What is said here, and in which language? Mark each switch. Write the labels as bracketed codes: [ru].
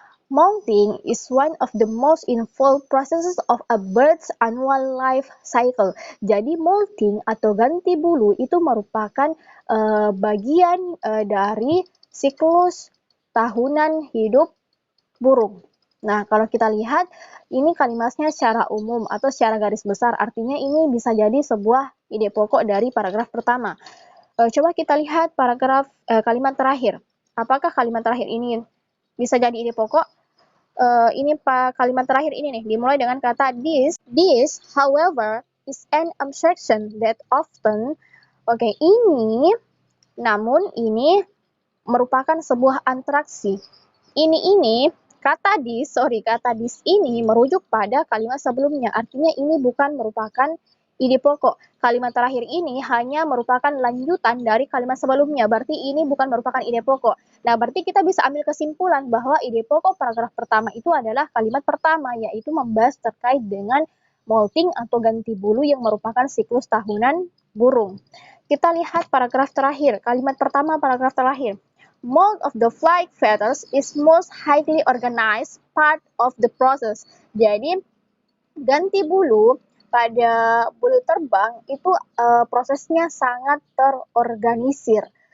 [en] Molting is one of the most involved processes of a bird's annual life cycle. [id] Jadi molting atau ganti bulu itu merupakan bagian dari siklus tahunan hidup burung. Nah, kalau kita lihat ini kalimatnya secara umum atau secara garis besar, artinya ini bisa jadi sebuah ide pokok dari paragraf pertama. Coba kita lihat paragraf kalimat terakhir. Apakah kalimat terakhir ini bisa jadi ide pokok? Ini kalimat terakhir ini nih, dimulai dengan kata this. [en] This, however, is an abstraction that often. [id] Oke, ini, namun ini merupakan sebuah abstraksi. Kata this ini merujuk pada kalimat sebelumnya. Artinya ini bukan merupakan ide pokok. Kalimat terakhir ini hanya merupakan lanjutan dari kalimat sebelumnya. Berarti ini bukan merupakan ide pokok. Nah, berarti kita bisa ambil kesimpulan bahwa ide pokok paragraf pertama itu adalah kalimat pertama, yaitu membahas terkait dengan molting atau ganti bulu yang merupakan siklus tahunan burung. Kita lihat paragraf terakhir, kalimat pertama paragraf terakhir. [en] Mold of the flight feathers is most highly organized part of the process. [id] Jadi, ganti bulu pada bulu terbang itu prosesnya sangat terorganisir.